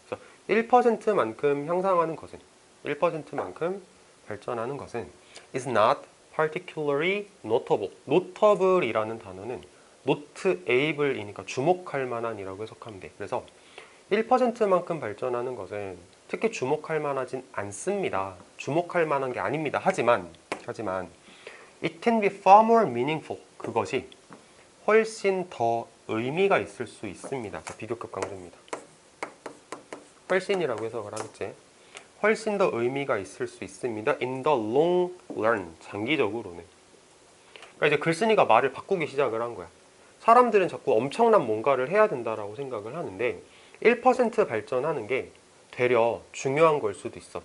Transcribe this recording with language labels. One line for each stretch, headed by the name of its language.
Korean: 그래서 1%만큼 향상하는 것은 1%만큼 발전하는 것은
English: is not particularly notable.
Korean: notable이라는 단어는 not able이니까 주목할 만한이라고 해석하면 돼. 그래서 1%만큼 발전하는 것은 특히 주목할 만하진 않습니다. 주목할 만한 게 아닙니다. 하지만
English: it can be far more meaningful.
Korean: 그것이 훨씬 더 의미가 있을 수 있습니다. 자, 비교급 강조입니다. 훨씬이라고 해석을 하겠지. 훨씬 더 의미가 있을 수 있습니다.
English: in the long run.
Korean: 장기적으로는. 그러니까 이제 글쓴이가 말을 바꾸기 시작을 한 거야. 사람들은 자꾸 엄청난 뭔가를 해야 된다라고 생각을 하는데 1% 발전하는 게 되려 중요한 걸 수도 있어.